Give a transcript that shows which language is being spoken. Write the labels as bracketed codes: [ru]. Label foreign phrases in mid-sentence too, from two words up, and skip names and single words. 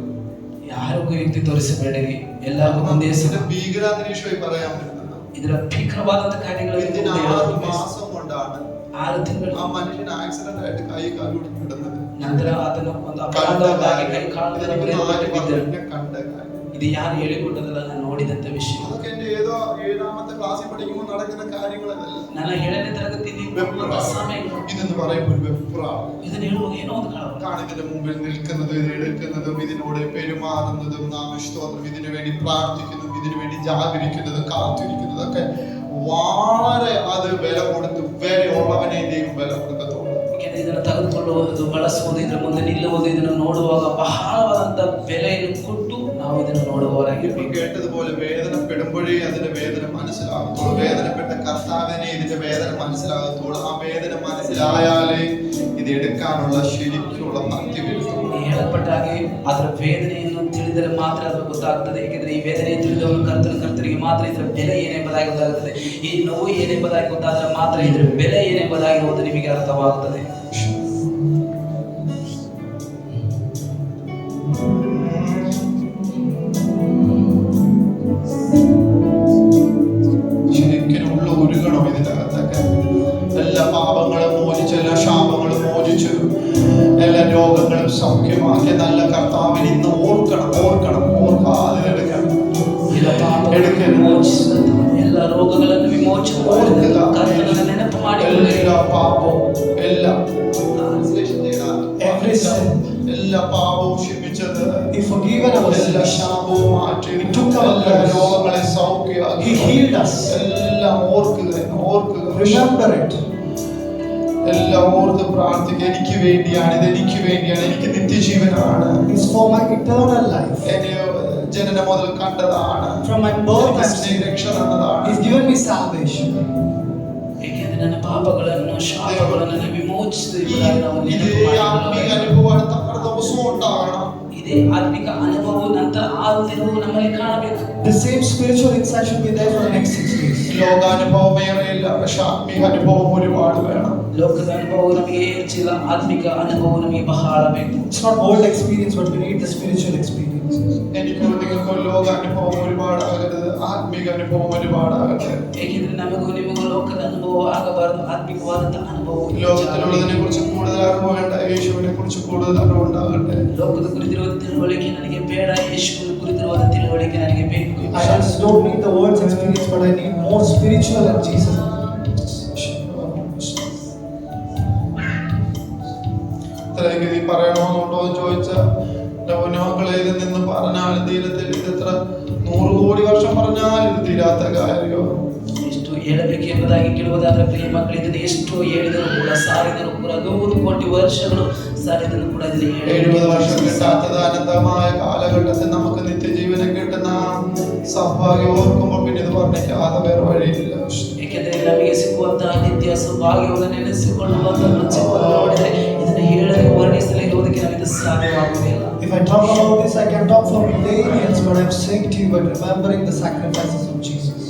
[kn] ಯಾರಿಗೂ ವ್ಯಕ್ತಿ ತೋರಿಸಬೇಡಿರಿ, ಎಲ್ಲರಿಗೂ ಒಂದೇ [ml] ഇതിന്റെ ഭീകരാന്തരീക്ഷമായി പറയാൻ പറ്റുന്നത് [kn] ಇದರ ಭೀಕರವಾದಂತ ಕಾರ್ಯಗಳು [ml] ഇതിന് 6 മാസം കൊണ്ടാണ് [kn] 6 ತಿಂಗಳು [ml] ആ മനുഷ്യൻ ആക്സിഡന്റ് ആയിട്ട് കൈ കാലൂടി കിടന്നത്. [kn] ನಂತರ ಅದನ್ನು ಒಂದು ಅಪಘಾತವಾಗಿ ಕೈ ಕಾಲು [ml] കണ്ട കാര്യം. [kn] ಇದು ಯಾರು ಹೇಳಿಕೊಟ್ಟದಲ್ಲ, ನಾನು ನೋಡಿದಂತ ವಿಷಯ. [ml] അതൊക്കെ എന്റെ ഏതോ 7ാമത്തെ ക്ലാസ്സിൽ പഠിക്കുമ്പോൾ നടക്കുന്ന കാര്യങ്ങളല്ല. [kn] ನಾನು 7ನೇ ತರಗತಿಯಲ್ಲಿ [ml] ഇതെന്ന് പറയുമ്പോൾ ഒരു വെപ്രാണ്. [kn] ಇದನ್ನ ಹೇಳುವಾಗ ಏನೋ ಒಂದು ಕಳವಳ. [ml] ഇതിന്റെ മുമ്പിൽ നിൽക്കുന്നതും ഇത് എടുക്കുന്നതും ഇതിനോട് പെരുമാറുന്നതും നാം സ്തോത്രം ഇതിനു വേണ്ടി പ്രാർത്ഥിക്കുന്നതും ഇതിനു വേണ്ടി ജാഗരിക്കുന്നതും കാത്തിരിക്കുന്നതും ഒക്കെ വളരെ അത് വില കൊടുത്ത് വിലയുള്ളവനെ ദൈവം വില കൊടുക്കത്തുള്ളൂ. [kn] ಇದನ್ನು ತೆಗೆದುಕೊಳ್ಳುವುದು, ಬಳಸುವುದು, ಇದರ ಮುಂದೆ ನಿಲ್ಲುವುದು, ಇದನ್ನು ನೋಡುವಾಗ ಬಹಳವಾದಂತ ಬೆಲೆಯನ್ನು ಕೊಟ್ಟು ನಾವು ಇದನ್ನು ನೋಡುವವರಾಗಿರ್ಬೇಕು. [ml] കേട്ടതുപോലെ വേദനപ്പെടുമ്പോഴേ അതിന്റെ വേദന മനസ്സിലാകത്തുള്ളൂ. വേദനപ്പെട്ട കർത്താവിനെ ഇതിന്റെ വേദന മനസ്സിലാകത്തുള്ളൂ. ആ വേദന മനസ്സിലായാലേ ഇത് എടുക്കാനുള്ള ശരിക്കുള്ള ഭക്തി വരുത്തുള്ളൂ. [kn] ಹೇಳಲ್ಪಟ್ಟ ಹಾಗೆ ಅದರ ವೇದನೆಯನ್ನು ತಿಳಿದರೆ ಮಾತ್ರ ಅದು ಗೊತ್ತಾಗ್ತದೆ. ಏಕೆಂದರೆ ಈ ವೇದನೆ ತಿಳಿದವನು ಕರ್ತನಿಗೆ ಮಾತ್ರ ಇದರ ಬೆಲೆ ಏನೆಂಬುದಾಗಿ ಗೊತ್ತಾಗುತ್ತದೆ. ಈ ನೋವು ಏನೆಂಬುದಾಗಿ ಗೊತ್ತಾದರೆ ಮಾತ್ರ ಇದರ ಬೆಲೆ ಏನೆಂಬುದಾಗಿರುವುದು ನಿಮಗೆ ಅರ್ಥವಾಗುತ್ತದೆ. [ml] ശരിക്കും ഉള്ള ഒരുകണം ഇതിന്റെ അകത്തൊക്കെ. എല്ലാ പാപങ്ങളും മോചിച്ച്, എല്ലാ ശാപങ്ങളും മോചിച്ചു, എല്ലാ രോഗങ്ങളും സൗഖ്യമാക്കിയ നല്ല കർത്താവിനെ ഇന്ന് ഓർക്കണം, ഓർക്കാതെ എടുക്കണം. [kn] ಎಲ್ಲ ರೋಗಗಳನ್ನು ವಿಮೋಚನೆ ಮಾಡಿದ ಕರ್ತನನ್ನು ನೆನಪು ಮಾಡಿ [ml] എല്ലാ പാപവും എല്ലാ പാപവും ക്ഷമിച്ചത്, എല്ലാ ശാപവും മാറ്റി, എല്ലാ രോഗങ്ങളെ സൗഖ്യമാക്കി, എല്ലാം ഓർക്കുക. [en] Remember it. [ml] എല്ലാം ഓർത്ത് പ്രാർത്ഥിക്കുക. എനിക്ക് വേണ്ടിയാണ്, ഇതെനിക്ക് വേണ്ടിയാണ്, എനിക്ക് നിത്യജീവനാണ്, [en] It's for my eternal life. [ml] എന്നെ ജനനം മുതൽ കണ്ടതാണ്, [en] From my birth [ml] രക്ഷ തന്നതാണ്. [en] He's given me salvation. [kn] ಏಕೆಂದರೆ ನನ್ನ ಪಾಪಗಳನ್ನು ಶಾಪಗಳನ್ನು ವಿಮೋಚಿಸಿದ ನಾವು [ml] ഇതേ [kn] ನೆನಪು [ml] ആത്മീയ [kn] ಮಾಡಿಕೊಳ್ಳಬೇಕು. [ml] അനുഭവം അടുത്ത ദിവസവും ഉണ്ടാകണം. [kn] ಇದೇ ಆತ್ಮಿಕ ಅನುಭವ ನಂತರ 6 ದಿನವೂ ನಮ್ಮಲ್ಲಿ ಕಾಣಬೇಕು. [en] The same spiritual insight should be there for the next 6 days. [ml] ലോകാനുഭവം ഏറെയില്ല, പക്ഷെ ആത്മീയ അനുഭവം ഒരുപാട് വേണം. [kn] ಲೋಕದ ಅನುಭವ ನಮಗೆ ಹೆಚ್ಚಿಲ್ಲ, ಆತ್ಮಿಕ ಅನುಭವ ನಮಗೆ ಬಹಳ ಬೇಕು. [en] It's not old experience, but we need the spiritual experience. [ml] എനിക്കോ നിങ്ങൾക്കോ ലോകാനുഭവം ഒരുപാടാകരുത്, ആത്മീക അനുഭവം ഒരുപാടാകട്ടെ. [kn] ಏಕೆಂದರೆ ನಮಗೂ ನಿಮಗೂ ಲೋಕದ ಅನುಭವ ಆಗಬಾರದು, ಆತ್ಮಿಕವಾದಂತಹ ಅನುಭವ. [ml] ലോകത്തിലുള്ളതിനെ കുറിച്ച് കൂടുതൽ അറിവ് വേണ്ട, യേശുവിനെ കുറിച്ച് കൂടുതൽ അറിവുണ്ടാകട്ടെ. [kn] ಲೋಕದ ಕುರಿತಿರುವ ತಿಳುವಳಿಕೆ ನನಗೆ ಬೇಡ, ಯೇಸುವಿನ ಕುರಿತಿರುವ ತಿಳುವಳಿಕೆ ನನಗೆ ಬೇಕು. [en] I just don't need the world's experience, but I need more spiritual and Jesus. [ml] ഇത്രയെങ്കിലും നീ പറയണമെന്നുണ്ടോ എന്ന് ചോദിച്ചാൽ മക്കളെ ഇതിൽ നിന്ന് പറഞ്ഞാൽ തീരത്തിൽ ഇത് എത്ര 100 കോടി വർഷം പറഞ്ഞാൽ ഇത് തീരാത്ത കാര്യമോ? [kn] ಎಷ್ಟು ಹೇಳಬೇಕು ಎಂಬುದಾಗಿ ಕೇಳುವುದಾದರೆ ಪ್ರಿಯ ಮಕ್ಕಳು, ಇದನ್ನು ಎಷ್ಟು ಹೇಳಿದರೂ ಕೂಡ ಸಾರಿದರೂ ಕೂಡ 100 ಕೋಟಿ ವರ್ಷಗಳು ಸಾರಿದರೂ ಕೂಡ ಇದನ್ನು [ml] 70 വർഷം കിട്ടാത്തത് അനന്തമായ കാലഘട്ടത്തിൽ നമുക്ക് നിത്യജീവനം കിട്ടുന്ന സൗഭാഗ്യം ഓർക്കുമ്പോൾ പിന്നെ ഇത് പറഞ്ഞിക്കാതെ വേറെ വഴിയില്ല. [kn] ಏಕೆಂದರೆ ನಮಗೆ ಸಿಗುವಂತಹ ನಿತ್ಯ ಸೌಭಾಗ್ಯವನ್ನು ನೆನೆಸಿಕೊಳ್ಳುವಂತಹ ಮನುಷ್ಯವನ್ನು ನೋಡಿದರೆ ಇದನ್ನು ಹೇಳದೆ ವರ್ಣಿಸಲು ಇರುವುದಕ್ಕೆ ನಮಗೆ ಸಾಧ್ಯವಾಗುವುದಿಲ್ಲ. [en] If I talk about this, I can talk for millions, but I'm saying to you, but remembering the sacrifices of Jesus.